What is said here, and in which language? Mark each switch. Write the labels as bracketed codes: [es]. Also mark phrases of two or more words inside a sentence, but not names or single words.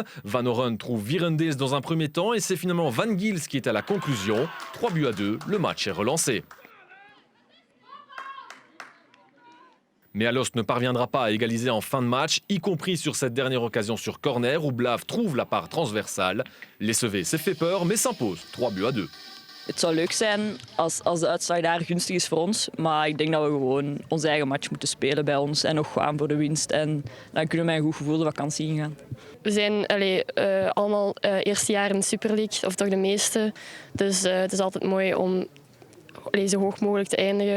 [fr] Van Oren trouve Virendels dans un premier temps et c'est finalement Van Gils qui est à la conclusion. 3-2, le match est relancé. Mais Alost ne parviendra pas à égaliser en fin de match, y compris sur cette dernière occasion sur corner où Blav trouve la part transversale. Les SEV s'est fait peur, mais s'impose 3-2. [nl] Het zou leuk zijn als de uitslag daar gunstig is voor ons. Maar ik denk dat we gewoon onze eigen match moeten spelen bij ons en nog gaan voor de winst. En dan kunnen we met een goed gevoel de vakantie ingaan. We zijn allemaal eerste jaar in de Super League, of toch de meeste. Dus het is altijd mooi om zo hoog mogelijk te eindigen.